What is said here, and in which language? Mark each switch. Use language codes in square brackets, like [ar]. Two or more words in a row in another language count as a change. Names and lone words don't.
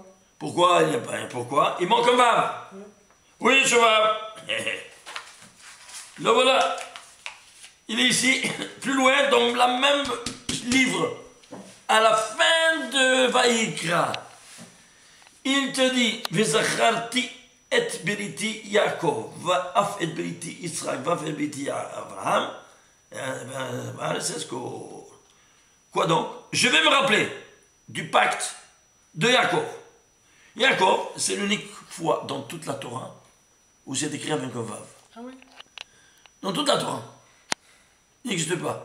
[fr] Pourquoi? Pourquoi? Il manque un vav. Oui, ce vav. Le voilà. Il est ici, plus loin, dans le même livre, à la fin de Vaïkra. Il te dit, [he] וזכרתי את בריתי יעקב, ואף את בריתי יצחק, ואף את בריתי אברהם. [fr] C'est ce que... Quoi donc? Je vais me rappeler du pacte de Yaakov. Yaakov, c'est l'unique fois dans toute la Torah où c'est écrit avec un vav. Ah oui? Dans toute la Torah. Il n'existe pas.